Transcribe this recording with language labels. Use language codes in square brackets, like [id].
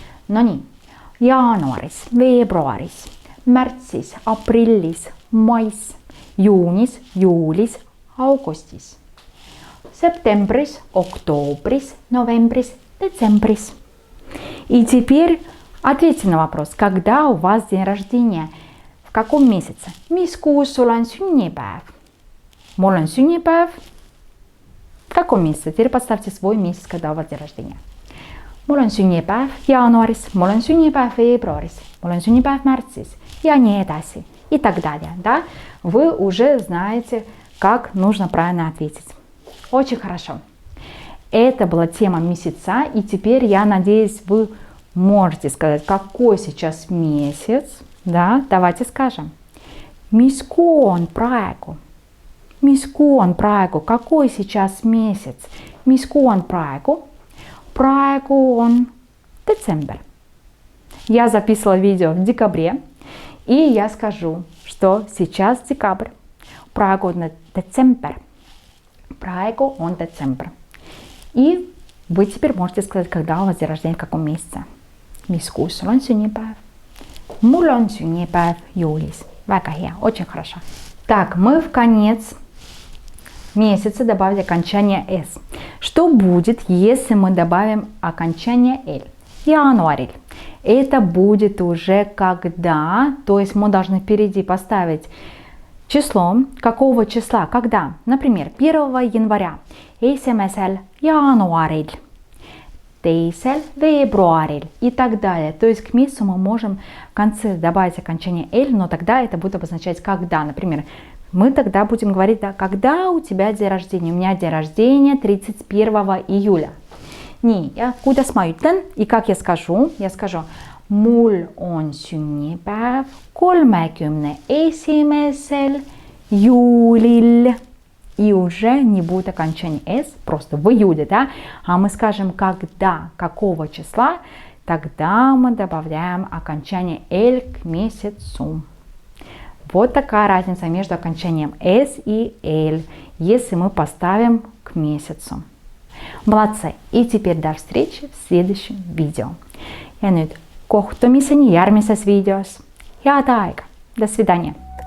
[ru] Но не. [et] Jaanuaris, veebruaris, märtsis, aprillis, mais, juunis, juulis, augustis, septembris, oktoobris, novembris, децембрис. [ru] И теперь ответьте на вопрос, когда у вас день рождения, в каком месяце? [et] Mis kuus sul on sünnipäev? Mul on sünnipäev. [ru] В каком месяце? Теперь поставьте свой месяц, когда у вас день рождения. [et] Mul on sünnipäev jaanuaris, mul on sünnipäev veebruaris, mul on sünnipäev märtsis ja nii edasi [ru] и так далее. Да? Вы уже знаете, как нужно правильно ответить. Очень хорошо. Это была тема месяца, и теперь я надеюсь, вы можете сказать, какой сейчас месяц. Да? Давайте скажем. [et] Mis kuu on praegu? Mis kuu on praegu? [ru] Какой сейчас месяц? [et] Mis kuu on praegu? Praegu on децембр. [ru] Я записывала видео в декабре, и я скажу, что сейчас декабрь. [et] Praegu on децембр. Praegu on децембр. [ru] И вы теперь можете сказать, когда у вас день рождения, в каком месяце. [et] Mis kuus sul on sünnipäev? Mul on sünnipäev juulis. Väga hea, [ru] очень хорошо. Так, мы в конец месяца добавили окончание S. Что будет, если мы добавим окончание L? Януариль. Это будет уже когда, то есть мы должны впереди поставить число, какого числа, когда. Например, 1 января. [et] Esimesel jaanuaril. Teisel veebruaril [ru] и так далее. То есть к месяцу мы можем в конце добавить окончание L, но тогда это будет обозначать когда. Например, мы тогда будем говорить, да, когда у тебя день рождения. У меня день рождения 31 июля. Не, я [et] kuidas ma ütlen, [ru] и как я скажу? Я скажу, [et] mul on sünnipäev 31 juulil. [ru] И уже не будет окончания S, просто в июле, да? А мы скажем, когда, какого числа, тогда мы добавляем окончание L к месяцу. Вот такая разница между окончанием S и L, если мы поставим к месяцу. Молодцы! И теперь до встречи в следующем видео. [et] Ja nüüd kohtumiseni järgmises videos. Head aega! [ru] До свидания!